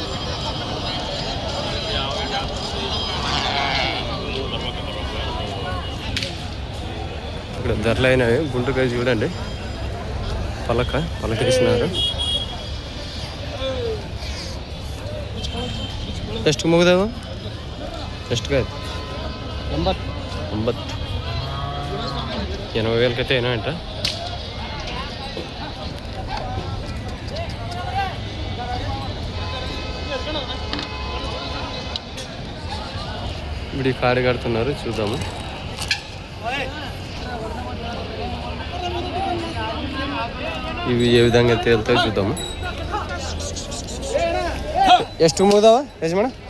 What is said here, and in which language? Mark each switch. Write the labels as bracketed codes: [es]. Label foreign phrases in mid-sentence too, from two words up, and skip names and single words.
[te] ఇక్కడ ధరలు అయినవి. గుంటకాయ చూడండి, పలక వేసినారు. [kn] ಎಷ್ಟು ಮುಗಿದವು? ಎಷ್ಟು ಕಾಯ್ದು? 80. 80,000ಕೈತೆ ಏನೋ ಅಂಟ. [te] ఇప్పుడు కాడి కడుతున్నారు, చూద్దాము. ఇవి ఏ విధంగా తేలుతాయో చూద్దాము. [kn] ಎಷ್ಟು ಮುಗಿದವ ಯಜಮಾನ?